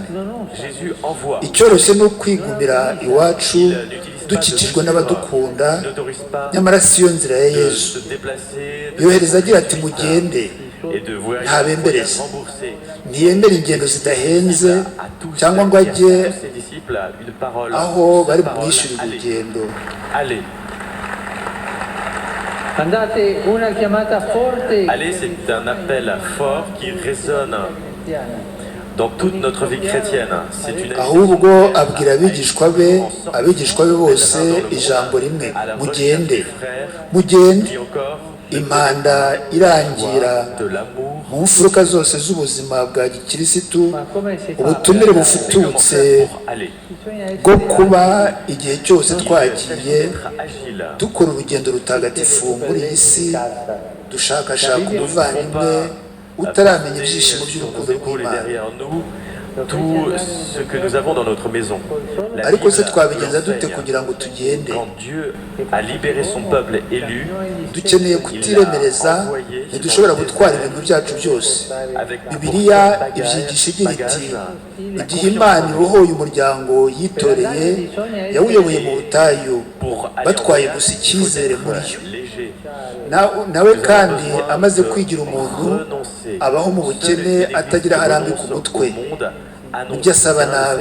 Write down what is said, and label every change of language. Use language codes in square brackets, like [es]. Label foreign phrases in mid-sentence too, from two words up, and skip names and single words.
[rw] Icyoroshye ni ukwigumira iwacu dukikijwe n'abadukunda, nyamara si yo nzira ya Yesu. Yohereza agira ati mugende, ntabembereza. Ntiyemera ingendo zidahenze cyangwa ngo ajye aho bari bumwishyurire urugendo. [fr] Allez, c'est un appel fort qui résonne dans toute notre vie chrétienne. C'est une [rw] ahubwo abwira abigishwa be bose ijambo rimwe, mugende impanda irangira mu mfuruka zose z'ubuzima bwa gikirisitu, ubutumire bufututse bwo kuba igihe cyose twagiye dukora urugendo rutagatifu muri iyi si, dushakashaka umuvandimwe utaramenya ibyishimo by'urukundo rw'Imana. [fr] Tout ce que nous avons dans notre maison. [rw] Ariko se twabigenza dute kugira ngo tugende? [fr] Quand Dieu a libéré son peuple élu, [rw] dukeneye kutiremereza, ntidushobora gutwara ibintu byacu byose. Bibiliya ibyigisha igira iti, igihe Imana ibohoye umuryango yitoreye, yawuyoboye mu butayu batwaye gusa icyizere muri yo. Nawe kandi amaze kwigira umuntu, abaho mu bukene atagira aho arambika umutwe, ibyo asaba nabi.